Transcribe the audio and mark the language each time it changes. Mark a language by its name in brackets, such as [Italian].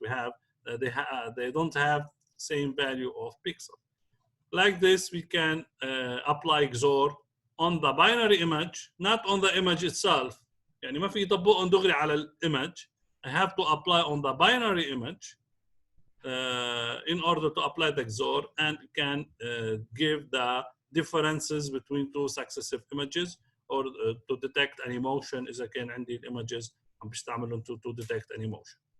[English] We have they don't have same value of pixel. Like this, we can apply XOR on the binary image, not on the image itself. [Arabic] يعني ما في يطبقهم دغري على الimage. [English] I have to apply on the binary image in order to apply the XOR and can give the differences between two successive images or to detect any motion إذا كان عندي images عم بستعملهم to detect any motion.